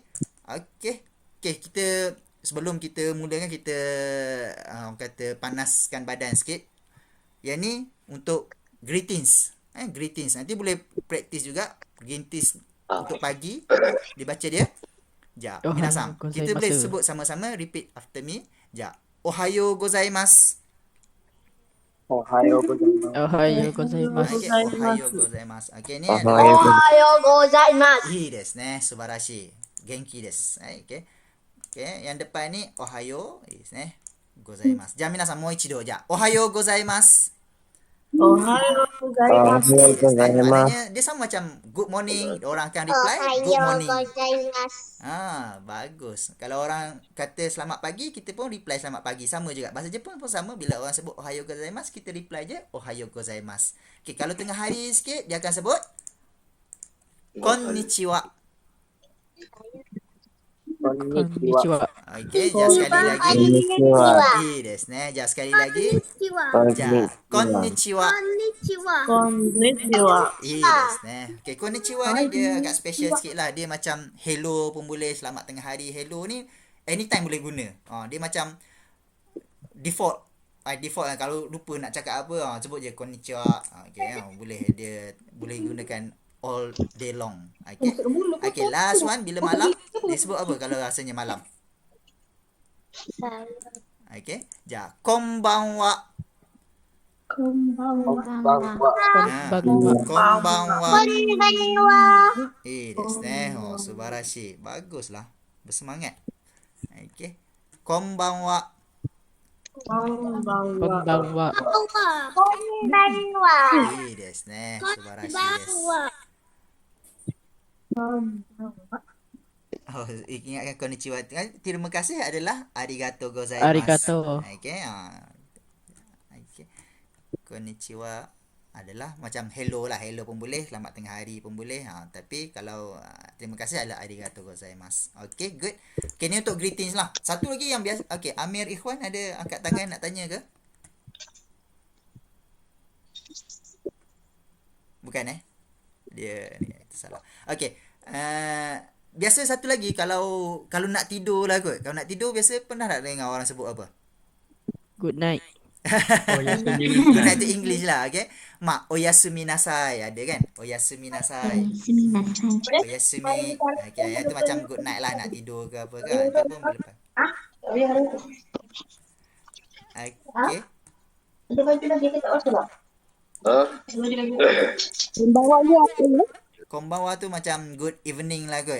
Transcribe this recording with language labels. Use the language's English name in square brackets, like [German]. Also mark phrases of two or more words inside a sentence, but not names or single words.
[Malay] Okey, kita sebelum kita mulakan, kita orang kata panaskan badan sikit. Yang ni untuk greetings. Greetings. Nanti boleh praktis juga greetings untuk pagi. Dibaca dia. [Japanese] じゃ、皆さん. [Malay] Kita boleh sebut sama-sama, [English] repeat after me. [Malay] Ja. [Japanese] おはようございます. おはようございます. おはようございます. Okay, おはようございます. [Malay] Okay, ni Ohayo adalah [Japanese] おはようございます. いいですね。素晴らしい。元気です。 [Malay] はい、okay. Okay, yang depan ni [Japanese] おはよう いいですね。ございます。じゃあ皆さんもう一度じゃあおはようございます。おはようございます. [Malay] Maknanya dia sama macam [English] good morning, [Malay] orang akan [English] reply good [Malay] Ohayo morning. gozaimasu. Bagus. Kalau orang kata selamat pagi, kita pun reply selamat pagi. Sama juga. Bahasa Jepun pun sama. Bila orang sebut [Japanese] おはようございます, [Malay] kita reply je [Japanese] おはようございます. [Malay] Okay, kalau tengah hari sikit, dia akan sebut konnichiwa. Konnichiwa. Okay,じゃあ sekali lagi. Konnichiwa. [Japanese] いいですね。じゃあ [Malay] sekali lagi. Konnichiwa. [Japanese] じゃあ、こんにちは。 [Malay] Konnichiwa. [Japanese] いいですね。 [Malay] Okay, こんにちは ni dia agak special sikit lah. Dia macam hello pun boleh, selamat tengah hari. Hello ni anytime boleh guna. Dia macam default. Default lah. Kalau lupa nak cakap apa, sebut je konnichiwa. Okay, boleh. Dia boleh gunakan [English] all day long. [Malay] Okay. Okay, last one. Bila malam, dia sebut apa kalau rasanya malam? Okay. [Japanese] じゃ、こんばんは. [Malay] Konbanwa. Konbanwa. Konbanwa. [Japanese] いいですね。素晴らしい。 [Malay] Baguslah. Bersemangat. Okay. Konbanwa. Konbanwa. Konbanwa. [Japanese] いいですね。素晴らしいです。 [Malay] Ingatkan konnichiwa. Terima kasih adalah [Japanese] ありがとうございます. [Malay] Arigato. Okay. Okay. Konnichiwa adalah macam hello lah. Hello pun boleh. Selamat tengah hari pun boleh. Tapi kalau terima kasih adalah [Japanese] ありがとうございます. [English] Okay, good. [Malay] Okay, ni untuk greetings lah. Satu lagi yang biasa. Okay, Amir Ikhwan ada angkat tangan nak tanya ke? Bukan Dia ni salah. Okay. Biasa satu lagi, kalau nak tidur lah kot. Kalau nak tidur biasa pernah tak dengar orang sebut apa? [English] Good night. Good night [Malay] tu English lah, okay? [Japanese] おやすみなさい [Malay] ada kan? [Japanese] おやすみなさい. [Malay] Oyasumi. Okay, yang tu macam [English] good night [Malay] lah, nak tidur ke apa kan? Itu pun boleh. Okay. Konbanwa tu macam [English] good evening [Malay] lah kot.